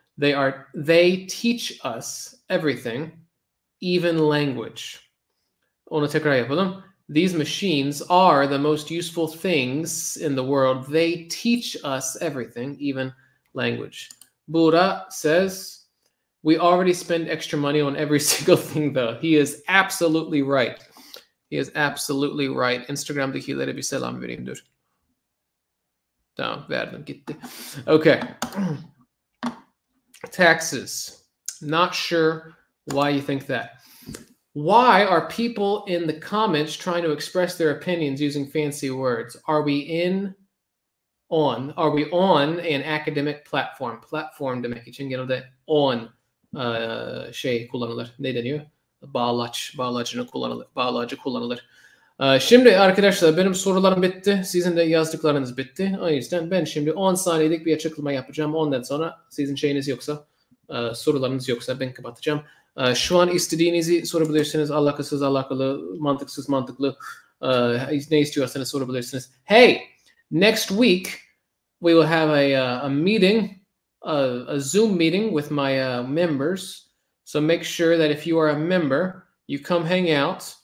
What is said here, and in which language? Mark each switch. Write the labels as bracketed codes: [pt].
[en] They teach us everything, even language. [tr] Onu tekrar yapalım. [en] These machines are the most useful things in the world. They teach us everything, even language. Buddha says, we already spend extra money on every single thing, though. He is absolutely right. He is absolutely right. [tr] Instagram'dakilere bir selam vereyim dur. Tamam, verdim, gitti. Okay. [en] Taxes. Not sure why you think that. Why are people in the comments trying to express their opinions using fancy words? Are we on an academic platform? [tr] Platform demek için genelde on şey kullanılır. Ne deniyor? Bağlacı kullanılır. Şimdi arkadaşlar benim sorularım bitti. Sizin de yazdıklarınız bitti. O yüzden ben şimdi 10 saniyelik bir açıklama yapacağım. Ondan sonra sizin şeyiniz yoksa, sorularınız yoksa ben kapatacağım. Şu an istediğinizi sorabilirsiniz. Alakasız alakalı, mantıksız mantıklı. Ne istiyorsanız sorabilirsiniz. [en] Hey, next week we will have a meeting, a Zoom meeting with my members. So make sure that if you are a member, you come hang out.